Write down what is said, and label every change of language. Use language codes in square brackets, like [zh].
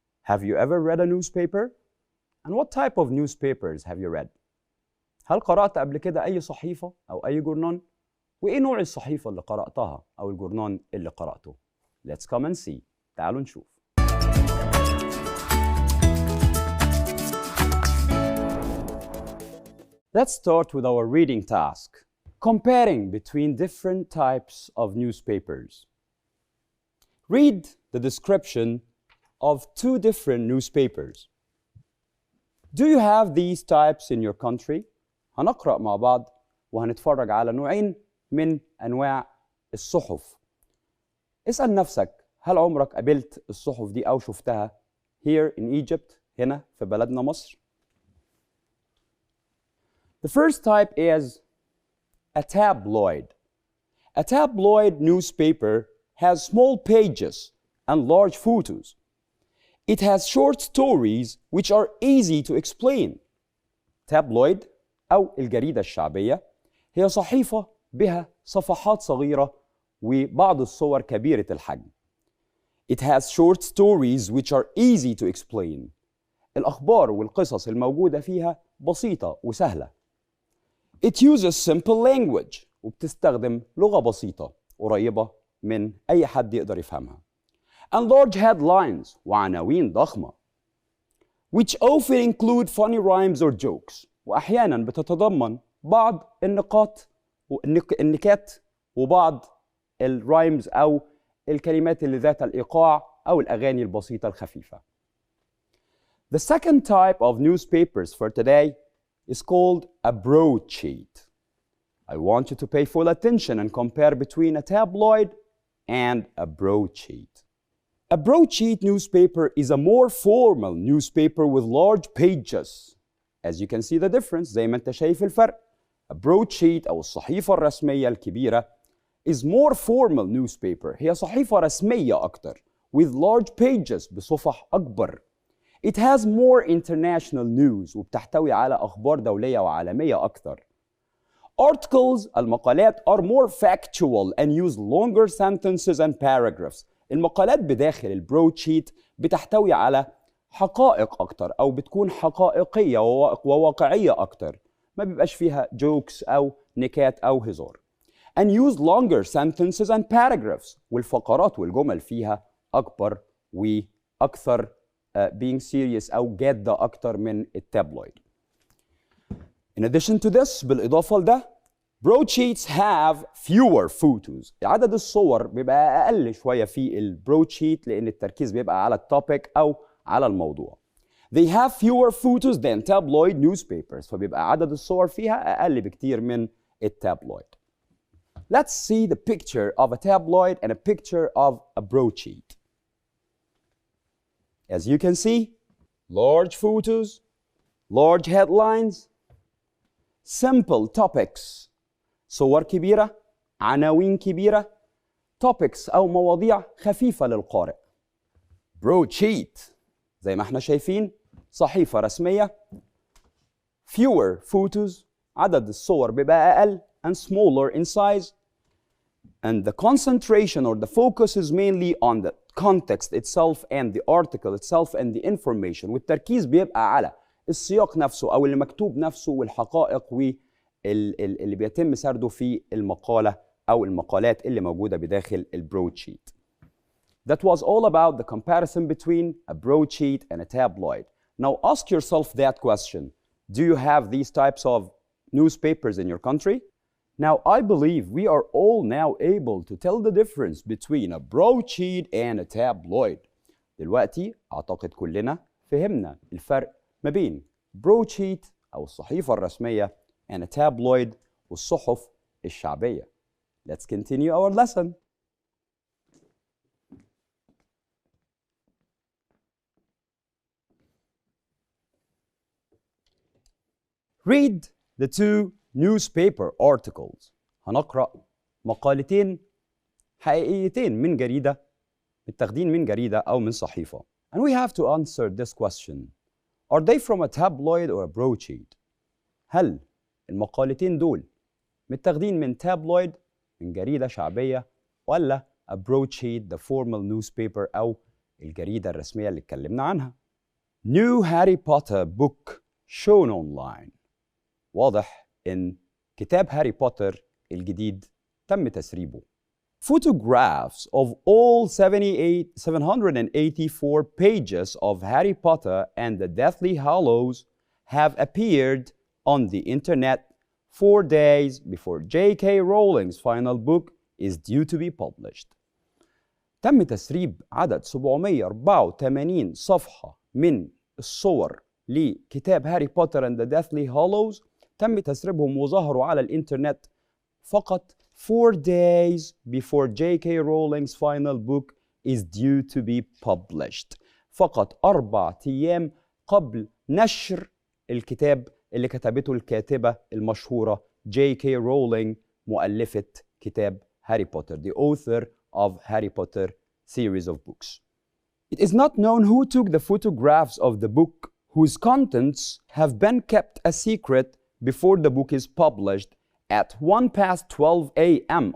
[en] Have you ever read a newspaper? And what type of newspapers have you read? [ar] هل قرأت قبل كده أي صحيفة أو أي جورنان؟ وإيه نوع الصحيفة اللي قرأتها أو الجورنان اللي قرأته؟ [en] Let's come and see. [ar] تعالوا نشوف. [en] Let's start with our reading task. Comparing between different types of newspapers. Read the description of two different newspapers. Do you have these types in your country? [ar] هنقرأ مع بعض وهنتفرج على نوعين من أنواع الصحف. اسأل نفسك هل عمرك قابلت الصحف دي أو شفتها [en] here in Egypt [ar] هنا في بلدنا مصر؟ [en] The first type is a tabloid. A tabloid newspaper has small pages and large photos. It has short stories which are easy to explain. [ar] Tabloid أو الجريدة الشعبية هي صحيفة بها صفحات صغيرة وبعض الصور كبيرة الحجم. [en] It has short stories which are easy to explain. [ar] الأخبار والقصص الموجودة فيها بسيطة وسهلة. [en] It uses simple language [ar] وبتستخدم لغة بسيطة قريبة من أي حد يقدر يفهمها. [en] And large headlines [ar] وعناوين ضخمة. [en] Which often include funny rhymes or jokes. [ar] وأحيانا بتتضمن بعض النكات وبعض الرايمز أو الكلمات اللي ذات الإيقاع أو الأغاني البسيطة الخفيفة. [en] The second type of newspapers for today is called a broadsheet. I want you to pay full attention and compare between a tabloid and a broadsheet. A broadsheet newspaper is a more formal newspaper with large pages. As you can see the difference, [ar] زي ما انت شايف الفرق. [en] A broadsheet [ar] أو الصحيفة الرسمية الكبيرة [en] is more formal newspaper. [ar] هي صحيفة رسمية أكتر [en] with large pages [ar] بصفح أكبر. [en] It has more international news [ar] وبتحتوي على أخبار دولية وعالمية أكتر. [en] Articles المقالات are more factual and use longer sentences and paragraphs. [ar] المقالات بداخل البرودشيت بتحتوي على حقائق أكتر أو بتكون حقائقية وواقعية أكتر. ما بيبقاش فيها jokes أو نكات أو هزار. [en] And use longer sentences and paragraphs. [ar] والفقرات والجمل فيها أكبر وأكثر [en] being serious [ar] أو جادة أكتر من التابلويد. [en] In addition to this، [ar] بالإضافة لده، [en] broadsheets have fewer photos. [ar] عدد الصور بيبقى أقل شوية في البرودشيت لأن التركيز بيبقى على التوبيك أو على الموضوع. [en] They have fewer photos than tabloid newspapers. [ar] فبيبقى عدد الصور فيها أقل بكتير من التابلويد. [en] Let's see the picture of a tabloid and a picture of a broadsheet. As you can see, large photos, large headlines, simple topics. [ar] صور كبيرة، عناوين كبيرة، topics أو مواضيع خفيفة للقارئ. broadsheet زي ما احنا شايفين صحيفة رسمية. [en] fewer photos، [ar] عدد الصور بيبقى أقل [en] and smaller in size. And the concentration or the focus is mainly on the context itself and the article itself and the information. [ar] والتركيز بيبقى على السياق نفسه أو اللي مكتوب نفسه والحقائق واللي بيتم سرده في المقالة أو المقالات اللي موجودة بداخل البرودشيت. [en] That was all about the comparison between a broadsheet and a tabloid. Now ask yourself that question. Do you have these types of newspapers in your country? Now I believe we are all now able to tell the difference between a broadsheet and a tabloid. [ar] دلوقتي أعتقد كلنا فهمنا الفرق ما بين broadsheet أو الصحيفة الرسمية [en] and a tabloid [ar] والصحف الشعبية. [en] Let's continue our lesson. Read the two newspaper articles. [ar] هنقرأ مقالتين حقيقيتين من جريدة متاخدين من جريدة أو من صحيفة. [en] And we have to answer this question. Are they from a tabloid or a broadsheet? [ar] هل المقالتين دول متاخدين من tabloid من جريدة شعبية ولا a broadsheet [en] the formal newspaper [ar] أو الجريدة الرسمية اللي اتكلمنا عنها؟ [en] New Harry Potter book shown online. [ar] واضح إن كتاب هاري بوتر الجديد تم تسريبه. [en] Photographs of all 784 pages of Harry Potter and the Deathly Hallows have appeared on the internet 4 days before J.K. Rowling's final book is due to be published. [ar] تم تسريب عدد 784 صفحة من الصور لكتاب هاري بوتر and the Deathly Hallows. تم تسريبهم وظهروا على الإنترنت فقط [en] 4 days before [ar] J.K. [en] Rowling's final book is due to be published. [ar] فقط 4 أيام قبل نشر الكتاب اللي كتبته الكاتبة المشهورة J.K. [en] Rowling [ar] مؤلفة كتاب هاري بوتر, [en] the author of Harry Potter series of books. It is not known who took the photographs of the book whose contents have been kept a secret before the book is published at 1:12 a.m.